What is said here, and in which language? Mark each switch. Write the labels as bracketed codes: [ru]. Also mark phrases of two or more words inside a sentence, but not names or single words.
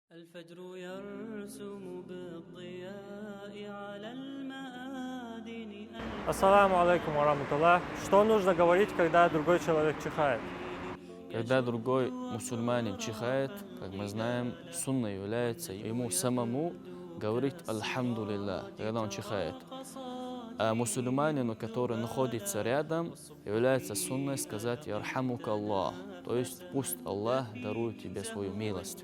[ar] الفجر يرسم بالضياء على المآذن. السلام عليكم ورحمة الله. [ru] Что нужно говорить, когда другой человек чихает? Когда другой мусульманин чихает, как мы знаем, сунной является ему самому говорить «Альхамдулиллах», когда он чихает. А мусульманину, который находится рядом, является сунной сказать [ar] «يرحمك الله», [ru] то есть «Пусть Аллах дарует тебе свою милость».